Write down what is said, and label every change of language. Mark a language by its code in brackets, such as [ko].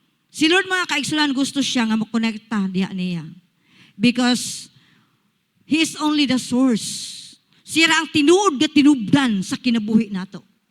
[ceb] Si Lord mga kaigsunan gusto siya nga makonekta diha niya. [en] Because He is only the source. [ceb] Siya ang tinuod nga tinubdan sa kinabuhi nato.